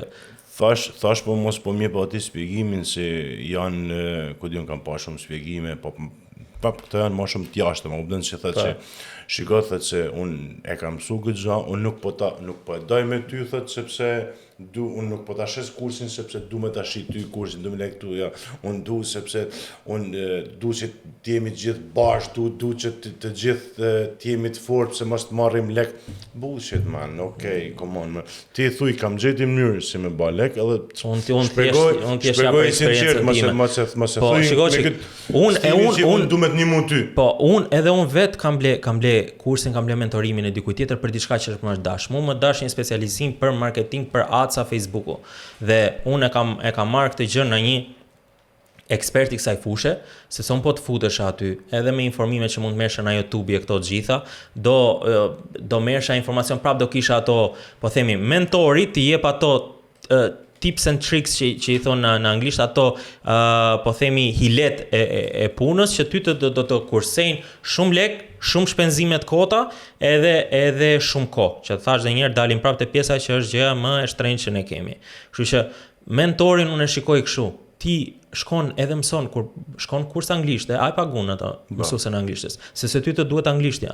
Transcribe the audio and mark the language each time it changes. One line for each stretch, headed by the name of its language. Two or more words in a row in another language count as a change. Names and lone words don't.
Albanian: Thash po mos po mirë po ati spjegimin se janë, ku diun kam pa shumë spjegime, po këto janë më shumë t'jashtë, më kupton që thotë që shiko thotë se unë e kam mësu këtë gjë, unë nuk po e doj me ty thotë sepse unë nuk po ta shes kursin sepse du me ta shi ty kursin, du me lek tu, ja. Unë du sepse unë du që t'jemi gjithë bashkë, du që të gjithë t'jemi të fortë se mos të marrim lek.
English: Bullshit man, okay, come on.
Albanian: Ti thuj kam gjeti mënyrë si me ba lek, edhe shpjegoj sinqert, mos e thuj me këtë unë du me të nimu ty. Po, unë vetë kam ble kursin, kam ble mentorimin e dikujt tjetër për diçka që më dash. Mu më dash një specializim për marketing për aca Facebooku. Dhe unë e kam marrë këtë gjë në një ekspert i kësaj fushë, se son po të futesh aty, edhe me informime që mund të merresh në YouTube e këto të gjitha, do merresha informacion prap, do kisha ato, po themi, mentori të jep ato
English: tips and tricks
Albanian: që i thonë në anglisht, ato po themi hilet e punës që ty do të kursejnë shumë lek, shumë shpenzimet kota edhe shumë kohë. Që thash dhe njerë dalin prapë te pjesa që është gjëja më e shtrenjtë që ne kemi. Kështu që mentorin unë e shikoj kështu. Ti shkon edhe mëson kur shkon kurs anglishte, ai pagun ato mësuesen e anglishtës, se ty të duhet anglishtja.